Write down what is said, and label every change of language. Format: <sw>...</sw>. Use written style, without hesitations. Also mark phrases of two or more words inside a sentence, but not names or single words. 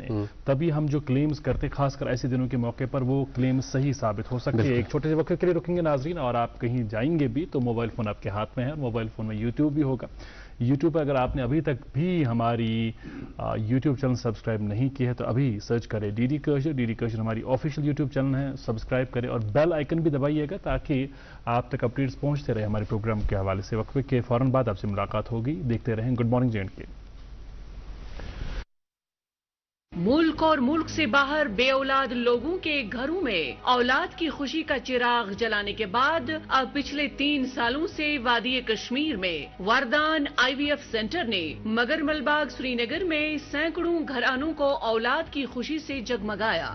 <ur>تبھی ہم جو کلیمز کرتے, خاص کر ایسے دنوں کے موقع پر, وہ کلیمز صحیح ثابت ہو سکتے ہیں. ایک چھوٹے سے وقت کے لیے رکیں گے ناظرین, اور آپ کہیں جائیں گے بھی تو</ur> <en>mobile phone</en> <ur>آپ کے ہاتھ میں ہے,</ur> <en>mobile phone</en> <ur>میں یوٹیوب بھی ہوگا. یوٹیوب پر اگر آپ نے ابھی تک بھی ہماری</ur> <en>YouTube channel subscribe</en> <ur>نہیں کی ہے تو ابھی سرچ کریں ڈی ڈی کشر. ڈی ڈی کشر ہماری</ur> <en>official YouTube channel</en> <ur>ہے, سبسکرائب کریں اور</ur> <en>bell icon</en> <ur>بھی دبائیے گا تاکہ آپ تک اپڈیٹس پہنچتے رہے ہمارے پروگرام کے حوالے سے. وقفے کے فوراً بعد آپ سے ملاقات ہوگی. دیکھتے رہیں گڈ مارننگ جے اینڈ کے. ملک اور ملک سے باہر بے اولاد لوگوں کے گھروں میں اولاد کی خوشی کا چراغ جلانے کے بعد اب پچھلے 3 سالوں سے وادی کشمیر میں وردان آئی وی ایف سینٹر نے مگر ملباغ سری نگر میں سینکڑوں گھرانوں کو اولاد کی خوشی سے جگمگایا.</ur>